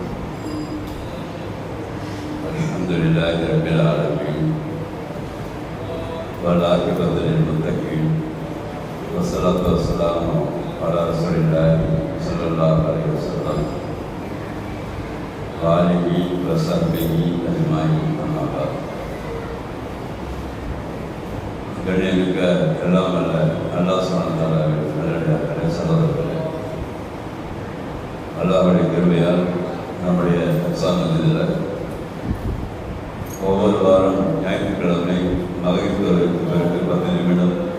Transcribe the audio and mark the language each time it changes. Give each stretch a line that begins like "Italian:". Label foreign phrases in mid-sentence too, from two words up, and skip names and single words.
Arabic: الحمد لله رب العالمين والعاقبة للمتقين والصلاة والسلام على رسول الله صلى الله عليه وسلم وآله وصحبه أجمعين. أما بعد.
Tamil: கண்ணியமிக்க எல்லாம் அல்ல அல்லாஹ்
Arabic: سبحانه وتعالى
Tamil: சகோதரர்களே, அல்லாஹ்வுடைய கிருபையால் நம்முடைய சமூகத்தில் ஒவ்வொரு வாரம் ஞாயிற்றுக்கிழமை மகரிபுக்கு பிறகு 10 நிமிடம்